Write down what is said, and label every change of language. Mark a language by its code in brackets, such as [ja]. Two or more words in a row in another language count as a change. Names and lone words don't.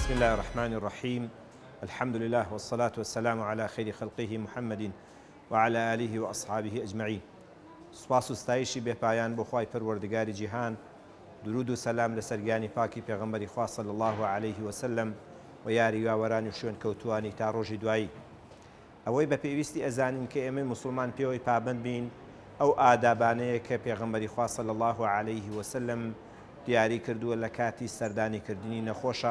[ar] بسم الله الرحمن الرحيم. الحمد لله والصلاة والسلام على خير خلقه محمد وعلى آله وأصحابه أجمعين. [ckb] سپاس و ستایشی بێپایان بۆ خوای پەروەردگاری جیهان، درود و سەلام لەسەر گیانی پاکی پێغەمبەری خوا [ar] صلی الله عليه وسلم [ckb] و یاری یاوەرانی و شوێن کەوتوانی تا ڕۆژی دوایی. ئەوەی بە پێویستی ئەزانین کە ئێمە مسلمان پێوەی پابند بین ئەو ئادابانەیە کە پێغەمبەری خوا [ar] صلی الله عليه وسلم [ckb] دیاری کردووە لە کاتی سەردانیکردنی نەخۆشە.